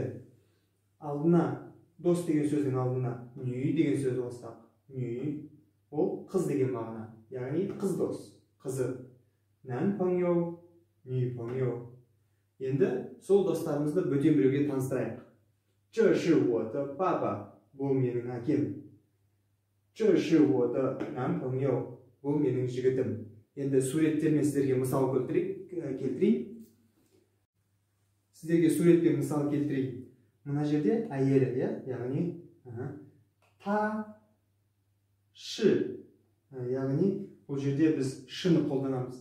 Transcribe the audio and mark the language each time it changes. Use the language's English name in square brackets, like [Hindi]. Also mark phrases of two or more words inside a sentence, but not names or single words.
[Kazakh] Алдына, дос деген сөздің алдына нүй деген сөзді қоссақ, нүй, ол қыз деген мағына, яғни қыз дос, қызы. [Chinese] 男朋友，女朋友. [Kazakh] Енді сол достарымызды бөтен біреуге таныстырайық. [Chinese] 这是我的爸爸. [Kazakh] Бұл менің әкем. [Chinese] 这是我的男朋友. [Kazakh] Бұл менің жігітім. Енді суреттермен сіздерге мысал келтірейін. Сіздерге суретпен мысал келтірейін. Мына жерде әйелі, яғни та, ши. Яғни бұл жерде біз шыны қолданамыз.